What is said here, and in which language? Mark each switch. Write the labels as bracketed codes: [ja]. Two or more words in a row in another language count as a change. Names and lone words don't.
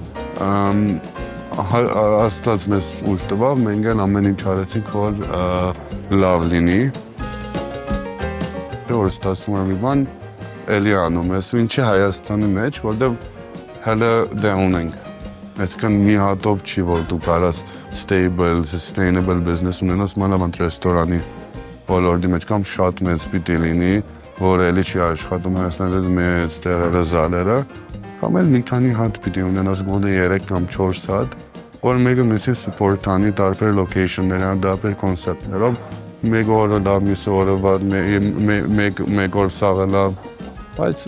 [hy] Աստված մեզ ուժ տվավ, մենք էլ ամեն ինչ արեցինք, որ լավ լինի։ Որ ստացվում է մի բան, էլի անում ես, ինչի Հայաստանի մեջ, որտեղ հələ դե ունենք։ Այսինքն մի հատով չի, որ դու կարաս [en] stable, sustainable business [hy] ունենաս մանավանդ ռեստորանի ոլորտի մեջ կամ շատ մեծ պիտի լինի, որ էլի չի աշխատում Հայաստանում մեծ տեղերը զալերը, կամ էլ մի քանի հատ պիտի ունենաս գոնե 3 կամ 4 հատ, որ մեկը մեսի support անի տարբեր location-ներ, տարբեր կոնցեպտներով, մեկ օրը լավ, մյուսը օրը վատ, մեկ օր սաղը լավ, բայց